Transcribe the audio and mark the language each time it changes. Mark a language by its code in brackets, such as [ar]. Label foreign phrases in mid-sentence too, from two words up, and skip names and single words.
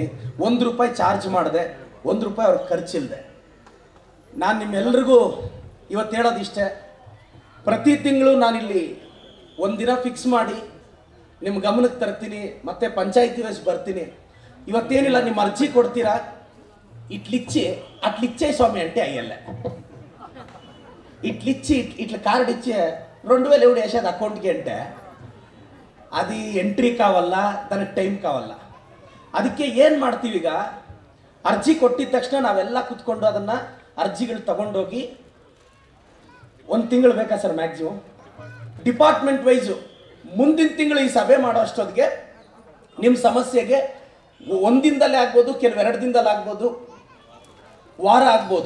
[kn] ₹1 ಚಾರ್ಜ್ ಮಾಡಿದೆ, ₹1 ಅವ್ರಿಗೆ ಖರ್ಚಿಲ್ಲದೆ. ನಾನು ನಿಮ್ಮೆಲ್ರಿಗೂ ಇವತ್ತು ಹೇಳೋದು ಇಷ್ಟೇ, ಪ್ರತಿ ತಿಂಗಳು ನಾನಿಲ್ಲಿ ಒಂದಿನ ಫಿಕ್ಸ್ ಮಾಡಿ ನಿಮ್ಮ ಗಮನಕ್ಕೆ ತರ್ತೀನಿ, ಮತ್ತು ಪಂಚಾಯತಿ ವೈಸ್ ಬರ್ತೀನಿ. ಇವತ್ತೇನಿಲ್ಲ, ನಿಮ್ಮ ಅರ್ಜಿ ಕೊಡ್ತೀರಾ, [te] అట్లిచ్చే స్వామి అంటే అయ్యలే ఇట్లా కార్డు ఇచ్చి 2000 ఎవడు వేసేది అకౌంట్కి అంటే అది ఎంట్రీ కావల్ల, దానికి టైమ్ కావల్ల. [kn] ಅದಕ್ಕೆ ಏನು ಮಾಡ್ತೀವಿ, ಈಗ ಅರ್ಜಿ ಕೊಟ್ಟಿದ ತಕ್ಷಣ ನಾವೆಲ್ಲ ಕೂತ್ಕೊಂಡು ಅದನ್ನು ಅರ್ಜಿಗಳು ತಗೊಂಡೋಗಿ 1 ತಿಂಗಳು ಬೇಕಾ ಸರ್ ಮ್ಯಾಕ್ಸಿಮಮ್, ಡಿಪಾರ್ಟ್ಮೆಂಟ್ ವೈಸು ಮುಂದಿನ ತಿಂಗಳು ಈ ಸಭೆ ಮಾಡೋ ಅಷ್ಟೊತ್ತಿಗೆ ನಿಮ್ಮ ಸಮಸ್ಯೆಗೆ 1 ದಿನದಲ್ಲೇ ಆಗ್ಬೋದು, ಕೆಲವು 2 ದಿನದಲ್ಲಿ ಆಗ್ಬೋದು, ವಾರ ಆಗ್ಬೋದು.